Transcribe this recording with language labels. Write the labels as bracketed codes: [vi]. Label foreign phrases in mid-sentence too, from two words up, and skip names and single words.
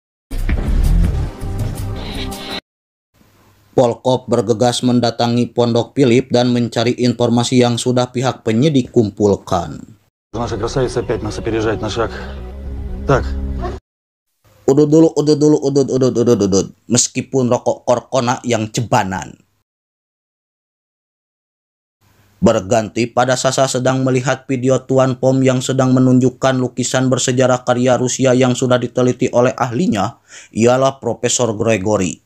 [id] Polkop bergegas mendatangi pondok Philip dan mencari informasi yang sudah pihak penyidik kumpulkan. [ru] Наша красавица опять нас опережает на шаг. Так. [id] Udud. Meskipun rokok korkona yang cebanan. Berganti pada Sasha sedang melihat video Tuan Pom yang sedang menunjukkan lukisan bersejarah karya Rusia yang sudah diteliti oleh ahlinya, ialah Profesor Gregory.